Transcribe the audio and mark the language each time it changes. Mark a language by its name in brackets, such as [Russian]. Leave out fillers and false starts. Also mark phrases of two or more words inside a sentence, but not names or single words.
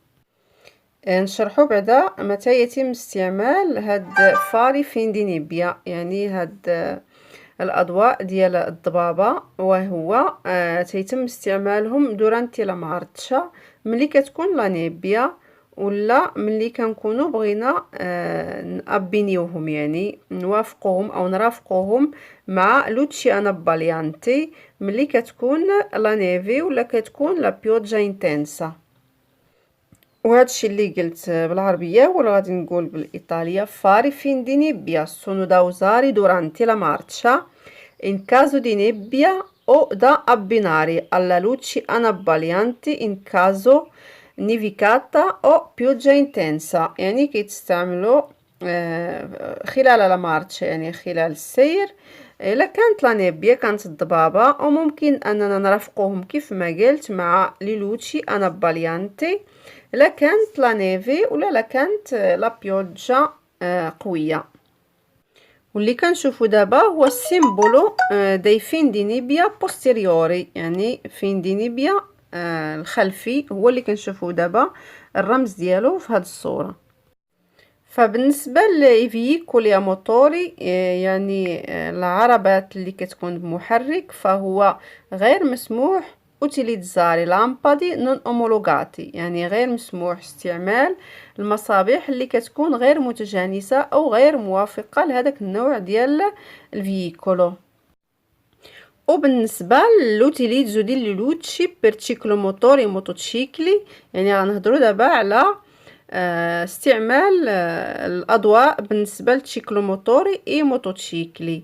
[Arabic] نشرحو بعدا متى يتم استعمال هاد [Italian] fari fendinebbia, [Arabic] يعني هاد الاضواء ديال الضبابه، وهو تيتم استعمالهم [Italian] durante la marcia [Arabic] ملي كتكون [Italian] la nebbia, [Arabic] ولا ملي كنكونوا بغينا نابينيوهم يعني نوافقوهم او نرافقوهم مع [Italian] luci anabbaglianti [Arabic] ملي كتكون [Italian] la neve [Arabic] ولا كتكون [Italian] la pioggia intensa. [Arabic] وهادشي اللي قلت بالعربيه ولا غادي نقول بالايطاليه: [Italian] fare fin di nebbia sono da usare durante la marcia in caso di nebbia o da abbinare alla luci annabbaglianti in caso nevicata o pioggia intensa، [Arabic] يعني كيتستعملوا خلال [Italian] la marcia [Arabic] يعني خلال السير الا كانت [Italian] la nebbia [Arabic] كانت الضبابه، وممكن اننا نرافقوهم كيف ما قلت مع [Italian] le luci anabbaglianti [Arabic] لا كانت [Italian] la neve [Arabic] ولا لا كانت [Italian] la pioggia [Arabic] قويه. واللي كنشوفو دابا هو [Italian] ال simbolo di fin di nebbia posteriore، [Arabic] يعني [Italian] fin di nebbia [Arabic] الخلفي هو اللي كنشوفو دابا الرمز ديالو في هذه الصوره. فبالنسبة للفييكول موتوري يعني العربات اللي كتكون بمحرك، فهو غير مسموح [Italian] utilizzare lampadi non omologati، [Arabic] يعني غير مسموح استعمال المصابيح اللي كتكون غير متجانسة أو غير موافقة لهذاك النوع ديال الفييكولو. وبالنسبة [Italian] لل utilizzo di luci per motori motocicli، [Arabic] يعني غنهضرو دابا على استعمال الأضواء بالنسبة للتشيكلوموتوري اي موتوتشيكلي.